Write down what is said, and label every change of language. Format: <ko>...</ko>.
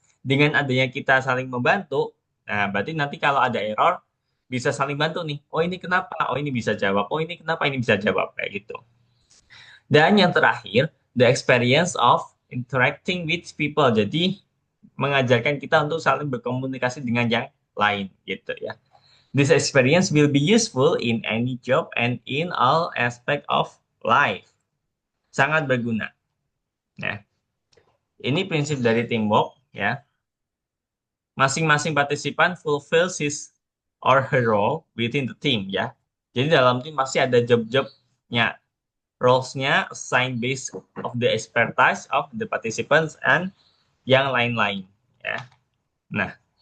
<id>Dengan adanya kita saling membantu, nah berarti nanti kalau ada error, bisa saling bantu nih. Oh ini kenapa? Oh ini bisa jawab. Oh ini kenapa? Ini bisa jawab kayak gitu. Dan yang terakhir,</id> <en>the experience of interacting with people.</en> <id>Jadi mengajarkan kita untuk saling berkomunikasi dengan yang lain gitu ya.</id> <en>This experience will be useful in any job and in all aspect of life.</en> <id>Sangat berguna. Ya. Ini prinsip dari teamwork ya. Masing-masing partisipan</id> <en>fulfills his or her role within the team</en> <id>ya. Jadi dalam tim masih ada job-jobnya, roles-nya</id> <en>assigned based of the expertise of the participants and</en> <id>yang lain-lain ya. Nah,</id>